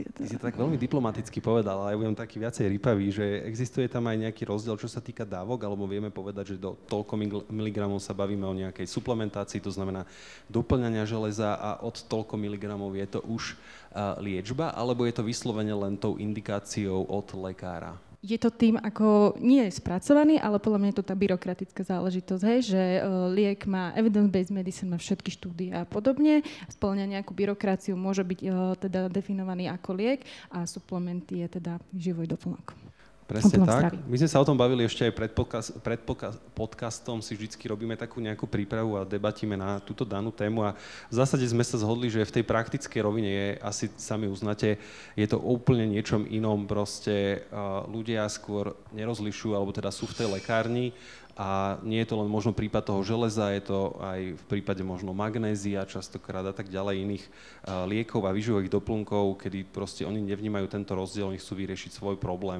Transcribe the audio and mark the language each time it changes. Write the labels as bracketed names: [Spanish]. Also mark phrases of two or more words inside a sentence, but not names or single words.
[Slovak] Ty si to tak veľmi diplomaticky povedal, ale ja budem taký viacej rýpavý, že existuje tam aj nejaký rozdiel, čo sa týka dávok, alebo vieme povedať, že do toľko miligramov sa bavíme o nejakej suplementácii, to znamená doplňania železa, a od toľko miligramov je to už liečba, alebo je to vyslovene len tou indikáciou od lekára? Je to tým, ako nie je spracovaný, ale podľa mňa je to tá byrokratická záležitosť, že liek má [English] evidence-based medicine, [Slovak] má všetky štúdie a podobne, spĺňa nejakú byrokraciu, môže byť teda definovaný ako liek a suplement je teda výživový doplnok. Presne tak. My sme sa o tom bavili ešte aj pred podcastom, si vždycky robíme takú nejakú prípravu a debatíme na túto danú tému a v zásade sme sa zhodli, že v tej praktickej rovine je, asi sami uznáte, je to úplne niečom inom, proste ľudia skôr nerozlišujú, alebo teda sú v tej lekárni a nie je to len možno prípad toho železa, je to aj v prípade možno magnézia častokrát a tak ďalej, iných liekov a výživových doplnkov, kedy proste oni nevnímajú tento rozdiel, oni chcú vyriešiť svoj problém.